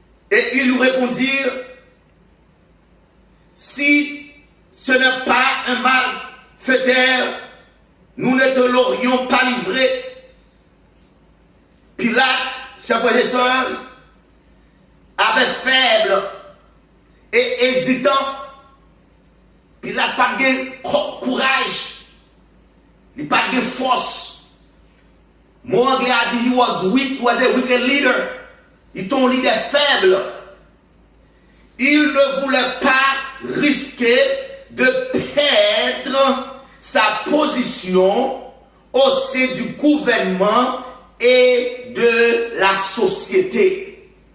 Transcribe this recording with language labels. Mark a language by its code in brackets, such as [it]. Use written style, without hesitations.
[fr] Et ils lui répondirent, si ce n'est pas un malfaiteur, nous ne te l'aurions pas livré. Pilate, chers frères et sœurs, avait faible et hésitant. Pilate n'a pas de courage, il n'a pas de force. Mon anglais a dit, [en] he was weak, he was a wicked leader. [fr] Il est un leader faible. Il ne voulait pas risquer de perdre sa position au sein du gouvernement et de la société.